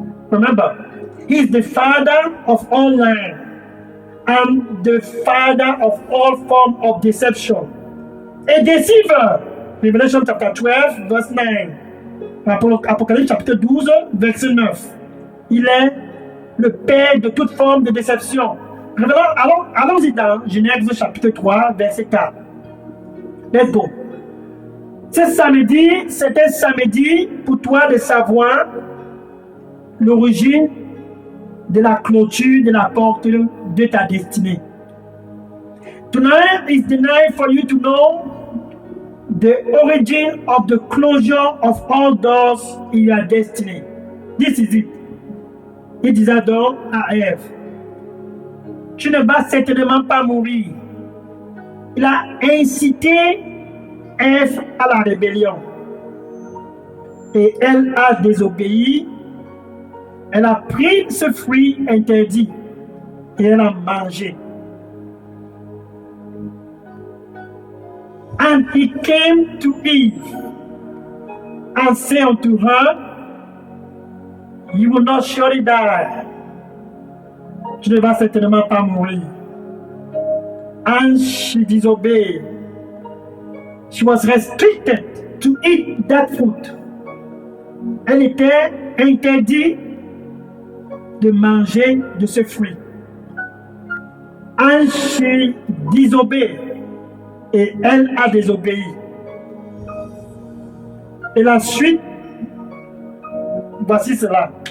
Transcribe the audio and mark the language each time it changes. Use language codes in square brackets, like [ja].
[en] Remember, he is the father of all lying and the father of all form of deception. A deceiver. Revelation chapter 12, verse 9. [fr] Apocalypse chapitre 12, verset 9. Il est le père de toute forme de déception. Allons-y dans Genèse chapitre 3, verset 4. [en] Let's go. [fr] C'est un samedi pour toi de savoir l'origine de la clôture de la porte de ta destinée. [en] Tonight is the night for you to know the origin of the closure of all doors in your destiny. This is it. [fr] Il disait donc à Ève, tu ne vas certainement pas mourir. Il a incité Ève à la rébellion. Et elle a désobéi Elle a pris ce fruit interdit et elle a mangé. [en] And he came to Eve and said unto her, You will not surely die. [fr] Tu ne vas certainement pas mourir. [en] And she disobeyed. She was restricted to eat that fruit. [fr] Elle était interdite de manger de ce fruit. [en] And she disobeyed. [fr] Et elle a désobéi. Et la suite, voici cela.